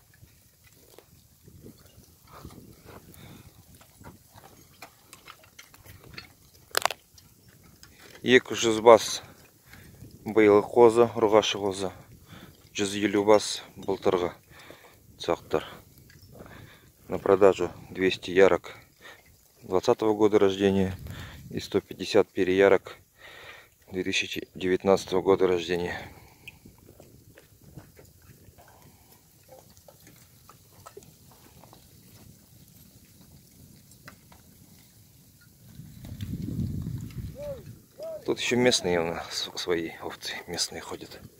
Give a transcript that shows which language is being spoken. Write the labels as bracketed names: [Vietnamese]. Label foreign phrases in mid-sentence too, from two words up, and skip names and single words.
[Kazakh] 200 бас быйыл қозы, ұрғашы қозы. 150 бас былтырғы цақтар. [Russian] На продажу 200 ярок 2020 года рождения и 150 переярок 2019 года рождения. Тут еще местные у нас свои овцы, местные ходят.